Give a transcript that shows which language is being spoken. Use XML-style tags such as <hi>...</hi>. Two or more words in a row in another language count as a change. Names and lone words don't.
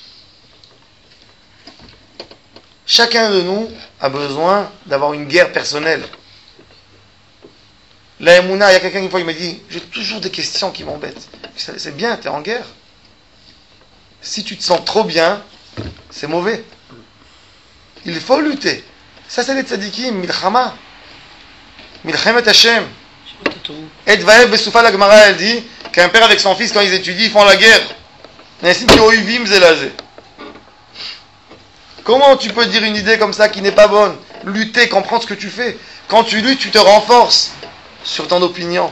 <fr>Chacun de nous a besoin d'avoir une guerre personnelle. La Emouna, il y a quelqu'un qui une fois il m'a dit, j'ai toujours des questions qui m'embêtent. C'est bien, tu es en guerre. Si tu te sens trop bien, c'est mauvais. Il faut lutter. Ça c'est les tzadikim, milchama.</fr> <he>מלחמת השם.</he> <fr>Et</fr> <he>והב בסופה,</he> <fr>la Gemara, elle dit qu'un père avec son fils, quand ils étudient, ils font la guerre. Comment tu peux dire une idée comme ça qui n'est pas bonne? Lutter, comprendre ce que tu fais. Quand tu luttes, tu te renforces sur ton opinion.</fr>